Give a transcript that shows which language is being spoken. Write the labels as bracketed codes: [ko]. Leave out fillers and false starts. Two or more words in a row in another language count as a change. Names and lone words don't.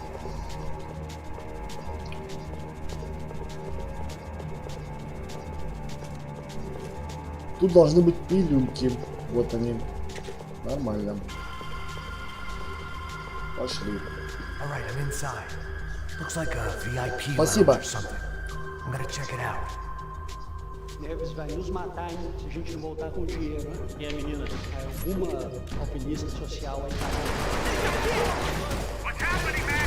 [ru] Тут должны быть пилюльки. Вот они. Нормально. Пошли. Спасибо. [pt] Neves vai nos matar hein, se a gente não voltar com dinheiro. Hein? E a menina? Alguma alpinista social aí tá. [en] What's happening, man?